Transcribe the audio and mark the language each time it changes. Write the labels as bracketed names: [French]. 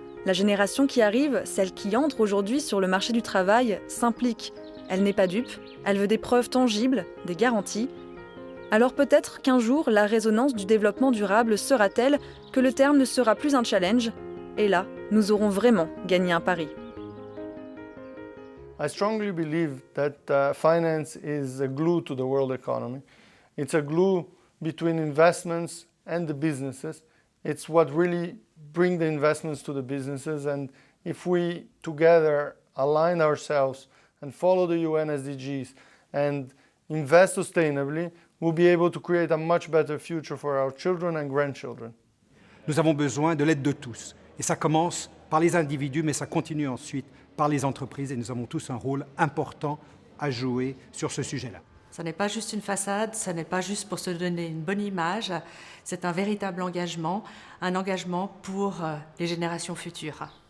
[French] La génération qui arrive, celle qui entre aujourd'hui sur le marché du travail, s'implique. Elle n'est pas dupe, elle veut des preuves tangibles, des garanties. Alors peut-être qu'un jour, la résonance du développement durable sera telle que le terme ne sera plus un challenge, et là, nous aurons vraiment gagné un pari. [English] I strongly believe that finance is a glue to the world economy. It's a glue between investments and the businesses. It's what really brings the investments to the businesses, and if we together align ourselves and follow the UN SDGs and invest sustainably, we'll be able to create a much better future for our children and grandchildren. [French] Nous avons besoin de l'aide de tous. Et ça commence par les individus, mais ça continue ensuite par les entreprises. Et nous avons tous un rôle important à jouer sur ce sujet-là. Ce n'est pas juste une façade, ce n'est pas juste pour se donner une bonne image. C'est un véritable engagement, un engagement pour les générations futures.